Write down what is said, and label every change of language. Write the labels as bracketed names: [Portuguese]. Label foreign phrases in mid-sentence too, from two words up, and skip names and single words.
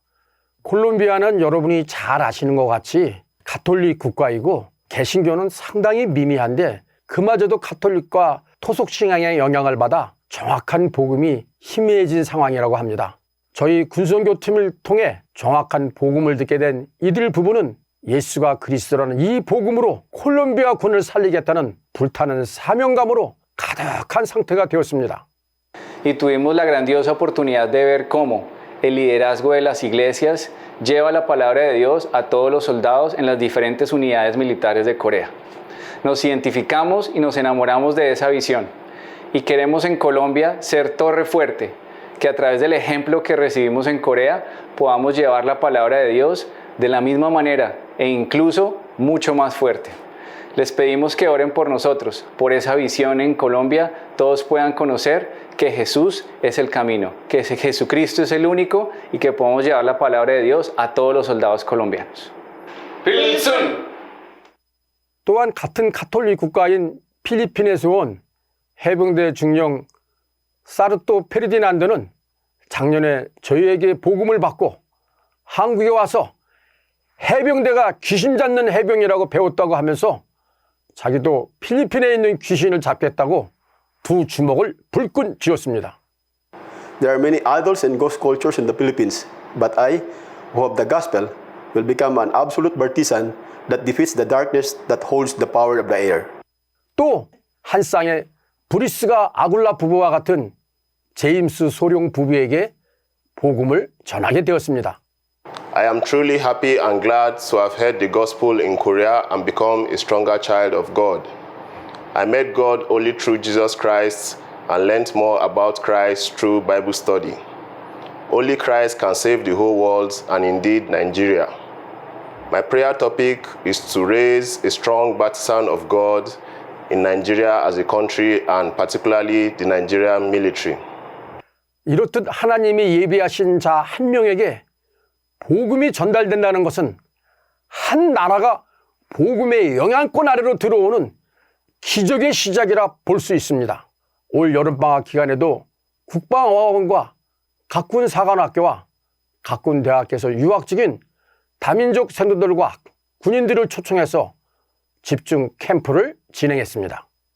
[Korean] 콜롬비아는 여러분이 잘 아시는 것 같이 가톨릭 국가이고 개신교는 상당히 미미한데 그마저도 가톨릭과 토속 신앙의 영향을 받아 정확한 복음이 희미해진 상황이라고 합니다. 저희 군선교팀을 통해 정확한 복음을 듣게 된 이들 부부는 예수가 그리스도라는 이 복음으로 콜롬비아 군을 살리겠다는 불타는 사명감으로 가득한 상태가 되었습니다. [Spanish] Y tuvimos la grandiosa oportunidad de ver cómo el liderazgo de las iglesias lleva la palabra de Dios a todos los soldados en las diferentes unidades militares de Corea. Nos identificamos y nos enamoramos de esa visión y queremos en Colombia ser torre fuerte, que a través del ejemplo que recibimos en Corea podamos llevar la palabra de Dios de la misma manera e incluso mucho más fuerte. Les pedimos que oren por nosotros, por esa visión en Colombia, todos puedan conocer que Jesús es el camino, que Jesucristo es el único y que podamos llevar la palabra de Dios a todos los soldados colombianos. [Korean] 필승! 또한 같은 가톨릭 국가인 필리핀에서 온 해병대 중령 사르토 페르디난드는 작년에 저희에게 복음을 받고 한국에 와서 해병대가 귀신 잡는 해병이라고 배웠다고 하면서 자기도 필리핀에 있는 귀신을 잡겠다고 두 주먹을 불끈 쥐었습니다. [English] There are many idols and ghost cultures in the Philippines, but I, who have the gospel, will become an absolute partisan that defeats the darkness that holds the power of the air. [Korean] 또 한 쌍의 브리스가 아굴라 부부와 같은 제임스 소룡 부부에게 복음을 전하게 되었습니다. [English] I am truly happy and glad to have heard the gospel in Korea and become a stronger child of God. I met God only through Jesus Christ and learned more about Christ through Bible study. Only Christ can save the whole world and indeed Nigeria. My prayer topic is to raise a strong partisan of God in Nigeria as a country and particularly the Nigerian military. [Korean] 이렇듯 하나님이 예비하신 자 한 명에게 복음이 전달된다는 것은 한 나라가 복음의 영향권 아래로 들어오는 기적의 시작이라 볼 수 있습니다. 올 여름방학 기간에도 국방어학원과 각군사관학교와 각군대학교에서 유학 중인 다민족 생도들과 군인들을 초청해서 집중 캠프를 진행했습니다.